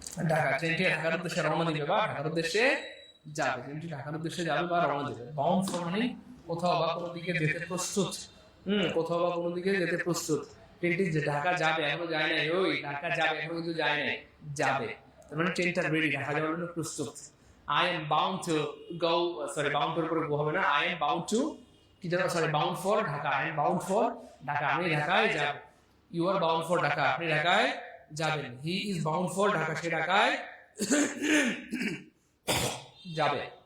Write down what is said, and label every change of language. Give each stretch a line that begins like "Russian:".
Bangla: ঢাকা, ট্রেনটি ঢাকার উদ্দেশ্যে রওনা দিবে বা ঢাকার উদ্দেশ্যে যাবে, ট্রেনটি ঢাকার উদ্দেশ্যে যাবে বা রওনা দিবে। বাউন্ড ফর মানে কোথাও বা কোনো দিকে যেতে প্রস্তুত। কোথাও বা কোনো দিকে যেতে প্রস্তুত। ট্রেনটি যে ঢাকা যাবে, এখনো যায় নাই। ওই ঢাকা যাবে, এখনো কিন্তু যায় নাই, যাবে। তার মানে ট্রেনটা রেডি, ঢাকা যাওয়ার জন্য প্রস্তুত।
English: I am bound to go, sorry bound এর উপরে go হবে না, I am bound to কি যেন, sorry bound for Dhaka, I am bound for Dhaka,
Bangla: আমি ঢাকায় যাব।
English: You are bound for Dhaka,
Bangla: আপনি ঢাকায় যাবেন।
English: He is bound for Dhaka,
Bangla: সে ঢাকায় যাবে।